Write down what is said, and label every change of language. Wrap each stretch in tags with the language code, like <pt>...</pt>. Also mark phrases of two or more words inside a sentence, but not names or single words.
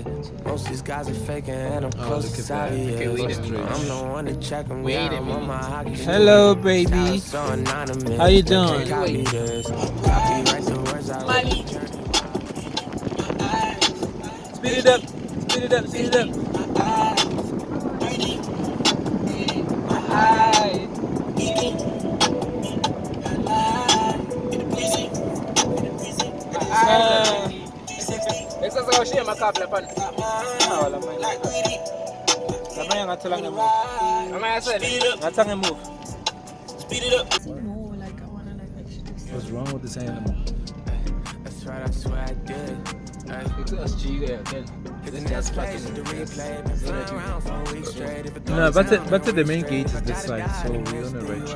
<en>Most of these guys are faking and I'm close to obvious. I'm the one to check them down. I'm on my hockey shit. Hello, baby. How you doing? Copy this. Copyright the words I like. Speed it up. Speed it up. Speed it up.</en> <nd>Exasakawushiya amakhabu laphana. Lamanye ngathi langemove. Amayasele. Ngathi angemove.</nd> <en>Speed it up. No, like I wanna like actually see. What's wrong with this animal? That's right, I swear I did. This place is the replay. Been flying around for a week straight. If it No, but the main gate is this side, so we're on the right track.</en>